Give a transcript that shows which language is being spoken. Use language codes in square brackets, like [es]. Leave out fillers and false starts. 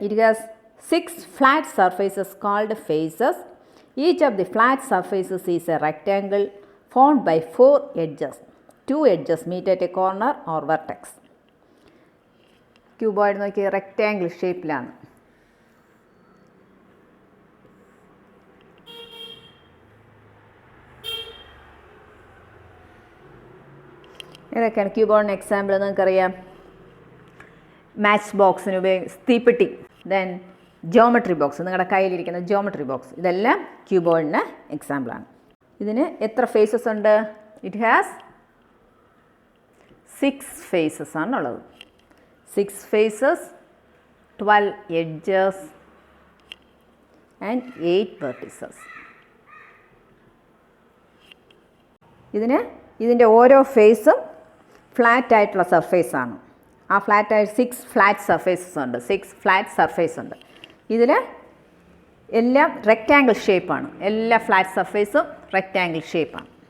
[en] It has 6 flat surfaces called faces. Each of the flat surfaces is a rectangle formed by 4 edges. 2 edges meet at a corner or vertex. [ml] Cuboid നോക്കി rectangle ഷേപ്പിലാണ്. ഏതൊക്കെയാണ് ക്യൂബോയിഡിന് example നിങ്ങൾക്കറിയാം? Match ബോക്സിന് തീപ്പെട്ടി, then geometry box, നിങ്ങളുടെ കയ്യിലിരിക്കുന്ന geometry box, ഇതെല്ലാം ക്യൂബോയിഡിന് എക്സാമ്പിളാണ്. ഇതിന് എത്ര ഫേസസ് ഉണ്ട്? [en] it has [ml] 6 faces ആണുള്ളത്. [en] 6 faces, 12 edges and 8 vertices. [ml] ഇതിൻ്റെ ഓരോ ഫേസും ഫ്ലാറ്റ് ആയിട്ടുള്ള സർഫേസ് ആണ്. ആ ഫ്ലാറ്റായിട്ട് 6 ഫ്ലാറ്റ് സർഫേസസ് ഉണ്ട്. 6 ഫ്ലാറ്റ് സർഫേസ് ഉണ്ട്. ഇതിൽ എല്ലാം റെക്റ്റാങ്കിൾ ഷേപ്പാണ്. എല്ലാ ഫ്ലാറ്റ് സർഫേസും റെക്റ്റാങ്കിൾ ഷേപ്പാണ്.